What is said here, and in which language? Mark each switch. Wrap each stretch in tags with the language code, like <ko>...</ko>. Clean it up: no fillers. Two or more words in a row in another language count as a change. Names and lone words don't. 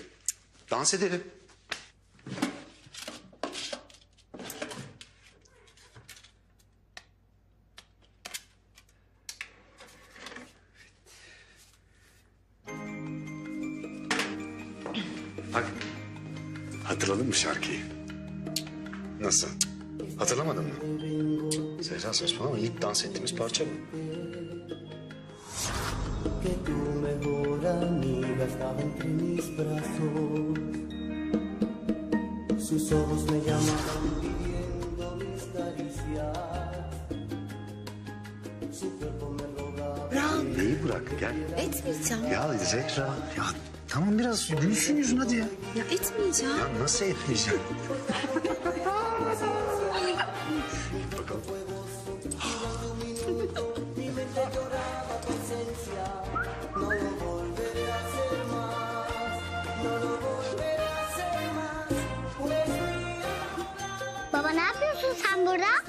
<tr>Dans edelim. Bak. Hatırladın mı şarkıyı? Nasıl? Hatırlamadın mı? Zehra saçmalama. İlk dans ettiğimiz parça bu.</tr> <es>Que tu mejor amiga estaba entre mis brazos. Sus ojos me llamaban pidiendo mis caricias. Su cuerpo me rogaba.</es> <tr>Ya neyi bırak gel. Etmeyeceğim. Ya Zehra ya tamam biraz gülsün yüzün hadi ya. Ya etmeyeceğim. Ya nasıl etmeyeceğim? Bakalım. Baba ne yapıyorsun sen burada?</tr>